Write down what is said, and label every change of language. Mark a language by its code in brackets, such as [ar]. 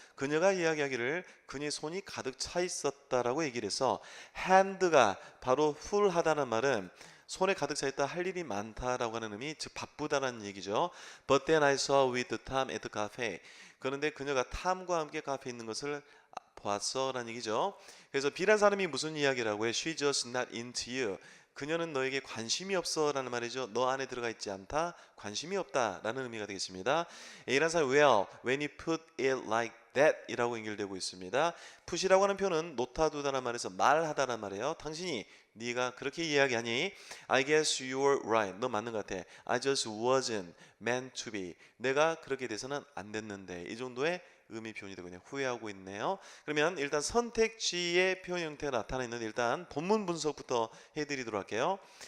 [ko] 그녀가 이야기하기를 그녀의 손이 가득 차 있었다라고 얘기를 해서 hand가 바로 full하다는 말은 손에 가득 차 있다 할 일이 많다라고 하는 의미, 즉 바쁘다는 얘기죠. [en] But then I saw with Tom at the cafe. [ko] 그런데 그녀가 탐과 함께 카페에 있는 것을 보았어라는 얘기죠. 그래서 B란 사람이 무슨 이야기라고 해? [en] She just not into you. [ko] 그녀는 너에게 관심이 없어라는 말이죠. 너 안에 들어가 있지 않다, 관심이 없다라는 의미가 되겠습니다. A란 사람이 [en] well, when you put it like that [ko] 이라고 연결되고 있습니다. put이라고 하는 표현은 놓다두다라는 말에서 말하다라는 말이에요. 당신이 네가 그렇게 이야기하니 [en] I guess you're right. [ko] 너 맞는 것 같아. [en] I just wasn't meant to be. [ko] 내가 그렇게 돼서는 안 됐는데. 이 정도의 의미 표현이 되거든요. 후회하고 있네요. 그러면 일단 선택지의 표현 형태가 나타나 있는데 일단 본문 분석부터 해드리도록 할게요.